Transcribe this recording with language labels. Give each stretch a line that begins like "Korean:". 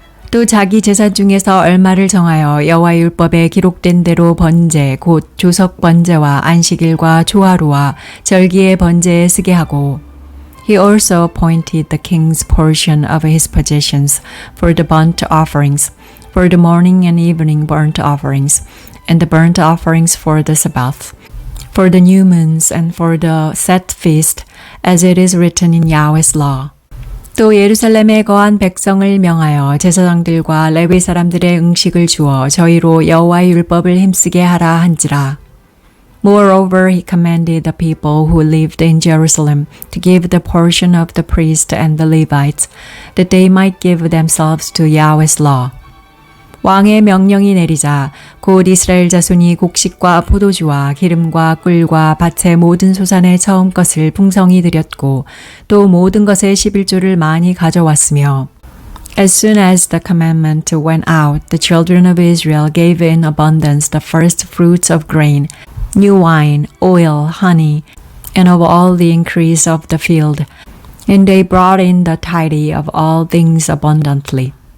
Korean: 또 자기 제사 중에서 얼마를 정하여 여호와 율법에 기록된 대로 번제, 곧 조석 번제와 안식일과 초하루와 절기의 번제에 쓰게 하고,
English: He also appointed the king's portion of his possessions for the burnt offerings, for the morning and evening burnt offerings, and the burnt offerings for the Sabbath, for the new moons and for the set feast, as it is written in Yahweh's law.
Korean: 또 예루살렘에 거한 백성을 명하여 제사장들과 레위 사람들의 음식을 주어 저희로 여호와의 율법을 힘쓰게 하라 한지라.
English: Moreover, he commanded the people who lived in Jerusalem to give the portion of the priests and the Levites, that they might give themselves to Yahweh's law.
Korean: 왕의 명령이 내리자 곧 이스라엘 자손이 곡식과 포도주와 기름과 꿀과 밭의 모든 소산의 처음 것을 풍성히 드렸고 또 모든 것의 11조를 많이 가져왔으며
English: As soon as the commandment went out, the children of Israel gave in abundance the first fruits of grain, new wine, oil, honey, and of all the increase of the field, and they brought in the tithe of all things abundantly.